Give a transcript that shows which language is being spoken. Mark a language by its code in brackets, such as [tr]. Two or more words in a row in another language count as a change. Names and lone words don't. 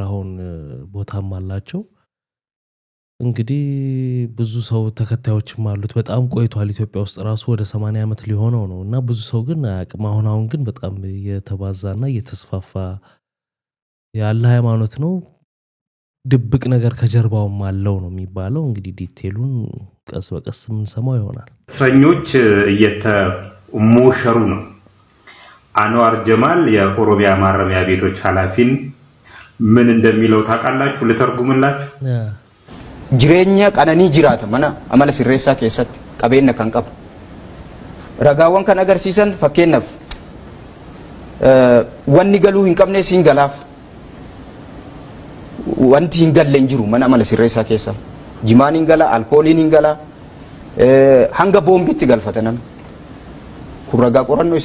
[am] አሁን ቦታም አላቸው እንግዲህ ብዙ ሰው ተከታዮችም አሉት በጣም ቆይቷል ኢትዮጵያ ውስጥ ራሱ ወደ 80 ዓመት ሊሆነው ነው እና ብዙ ሰው ግን አያውቅም አሁን ግን በጣም እየተባዛና እየተስፋፋ ያለ ሃይማኖት ነው ድብቅ ነገር ከጀርባውም አለው ነው የሚባለው እንግዲህ ዲቴሉን ቀስ በቀስ የምንሰማው ይሆናል እስረኞች እየተሞሸሩ ነው አንዋር ጀማል የኦሮሚያ ማረሚያ ቤቶች ኃላፊን ምን እንደሚለው ታውቃላችሁ ልተርጉምላችሁ [om] jireenya qananii jiraata mana amala sirreessaa keessatti qabeenya kan qabu ragaawwan kan agarsiisan fakkeenyaaf wanni galuu hin qabne siin galaaf wanti hin galle hin jiru mana amala sirreessaa keessa jimaan hin gala alkooliin hin gala hanga boombiitti galfata namni kun ragaa qorannoo